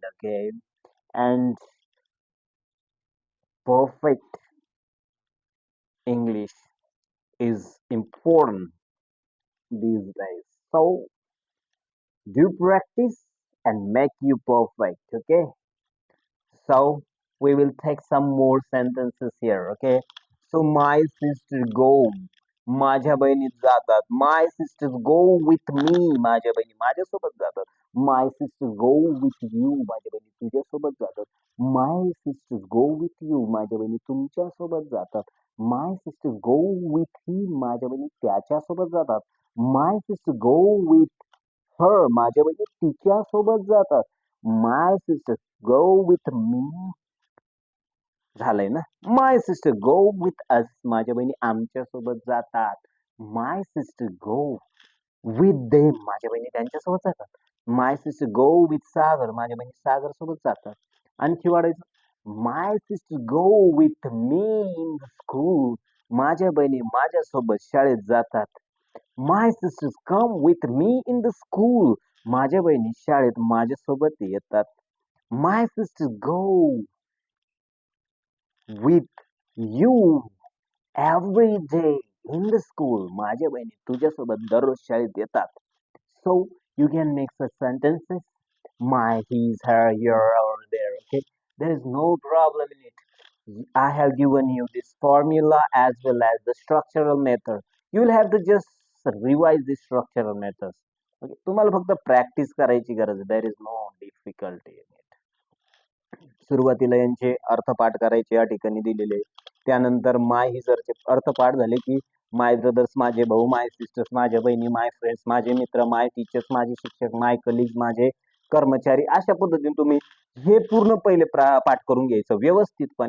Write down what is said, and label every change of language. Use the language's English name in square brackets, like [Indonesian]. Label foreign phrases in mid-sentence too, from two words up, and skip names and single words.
[English] Okay, and perfect English is important these days, so do practice and make you perfect. Okay, so we will take some more sentences here. Okay, so my sister go, [Marathi] माझ्या बहिणी जातात. [English] My sisters go with me, [Marathi] माझ्या बहिणी माझ्यासोबत जातात. [English] My sisters go with you, [Marathi] माझ्या बहिणी तुझ्यासोबत जातात. [English] My sisters go with you, [Marathi] माझ्या बहिणी तुमच्यासोबत जातात. [English] My sisters go with him, [Marathi] माझ्या बहिणी त्याच्यासोबत जातात. [English] My sisters go with her, [Marathi] माझ्या बहिणी तिच्यासोबत जातात. [English] My sisters go with me, [Marathi] झालंय ना. [English] my sister go with us, [Marathi] माझ्या बहिणी आमच्या सोबत जातात. [English] my sister go with them, [Marathi] माझ्या बहिणी त्यांच्यासोबत जातात. [English] my sister go with Sagar, [Marathi] माझ्या बहिणी सागर सोबत जातात. आणखी वाढायचं, [English] my sister go with me in the school, [Marathi] माझ्या बहिणी माझ्यासोबत शाळेत जातात. [English] my sisters come with me in the school, [Marathi] माझ्या बहिणी शाळेत माझ्यासोबत येतात. [English] my sister go with you every day in the school, [Marathi] माझ्या बहिणी तुझ्यासोबत दररोज शाळेत येतात. [English] So you can make such sentences, my, his, her, your, or their. Okay, there is no problem in it. I have given you this formula as well as the structural method. You will have to just revise the structural methods. [Marathi] Okay, तुम्हाला फक्त प्रॅक्टिस करायची गरज आहे. [English] There is no difficulty in it. [Marathi] सुरुवातीला यांचे अर्थपाठ करायचे या ठिकाणी दिलेले. त्यानंतर माय हिजरचे अर्थपाठ झाले की [English] my brothers [Marathi] माझे भाऊ, [English] my sisters [Marathi] माझ्या बहिणी, [English] my friends [Marathi] माझे मित्र, [English] my teachers [Marathi] माझे शिक्षक, [English] my colleagues [Marathi] माझे कर्मचारी. अशा पद्धतीने तुम्ही हे पूर्ण पहिले पाठ करून घ्यायचं व्यवस्थितपणे.